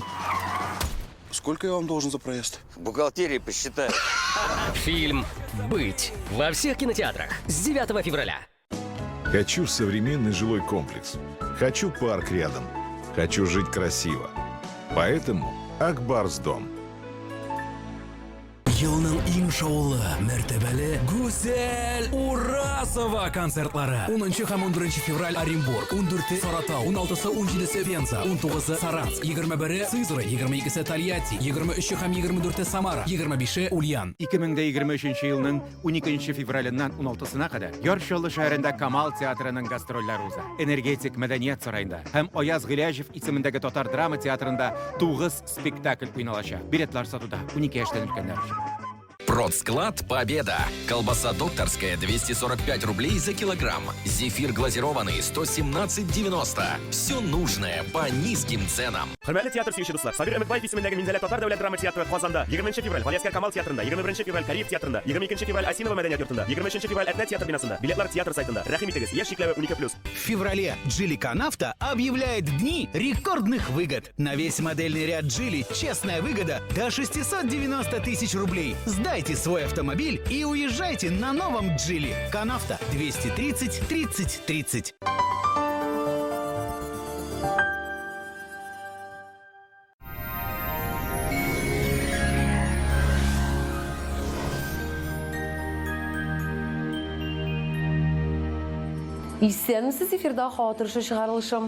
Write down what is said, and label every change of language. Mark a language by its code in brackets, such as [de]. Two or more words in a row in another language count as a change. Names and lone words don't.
[ru] Сколько я вам должен за проезд? В бухгалтерии посчитай. Фильм «Быть» во всех кинотеатрах с 9 февраля. Хочу современный жилой комплекс. Хочу парк рядом. Хочу жить красиво. Поэтому Акбарс дом. [tt] Елның иң шаулы, мәртәбәле, гүзәл Уразова концертлары. 10 һәм 11 февраль Оренбург, 14 Саратау, 16-17 Пенза, 19 Саранск, 21 Сызрань, 22 Тольятти, 23 һәм 24 Самара, 25 Ульян. 2023 елның 12 февраленнан 16-сына кадәр Яршолы шәһәрендә Камал театрының гастрольләре уза. Энергетик мәдәният сараенда һәм Аяз Гыляҗев исемендәге Татар драма театрында 9 спектакль уйналачак. Билетлар сатуда 12 яшьтән өлкәннәр өчен. [ru] Продсклад «Победа». Колбаса докторская 245 рублей за килограмм. Зефир глазированный 117,90. Все нужное по низким ценам. [tt] Хөрмәтле театр сөюче дуслар, Сабир Әмәтбаев исемендәге Минзәлә татар дәүләт драма театры Казанда 20 февраль Галиәскәр Камал театрында, 21 февраль Кариев театрында, 22 февраль Асинова мәдәният йортында, 23 февраль Әтнә театр бинасында. Билетлар театр сайтында. Рәхим итегез, яшь чикләве 12+. [ru] В феврале Джили Канавто объявляет дни рекордных выгод. На весь модельный ряд Джили честная выгода до 690 тысяч рублей. Сдайте свой автомобиль и уезжайте на новом Джили. Канавто 230 30 30. [tt] Исәнмесез, эфирда хатыршы чыгарылышым.